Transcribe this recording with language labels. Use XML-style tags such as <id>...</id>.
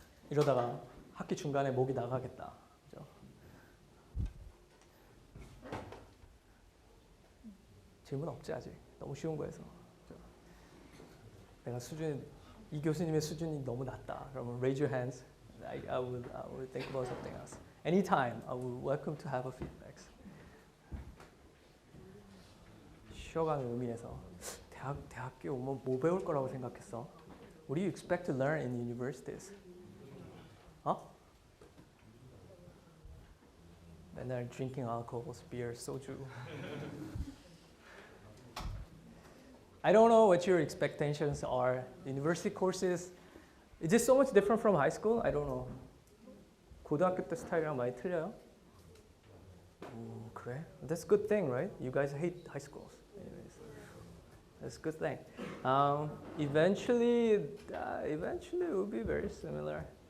<ko>이러다가 학기 중간에 목이 나가겠다. 그죠? 질문 없지 아직. 너무 쉬운 거여서. 그죠? 내가 이 교수님의 수준이 너무 낮다.</ko> <en>그러면 raise your hands. I will think about something else. Anytime, I will welcome to have a feedback.</en> <ko>쉬어가는 의미에서 대학교 오면 뭐 배울 거라고 생각했어?</ko> <en>What do you expect to learn in universities? 맨날 drinking alcohols, beer, soju. I don't know what your expectations are. University courses, is it so much different from high school? I don't know.</en> <ko>고등학교 때 스타일이랑 많이 틀려요? 오, 그래?</ko> <en>That's a good thing, right? You guys hate high schools. Anyways, that's a good thing. Eventually it will be very similar.</en>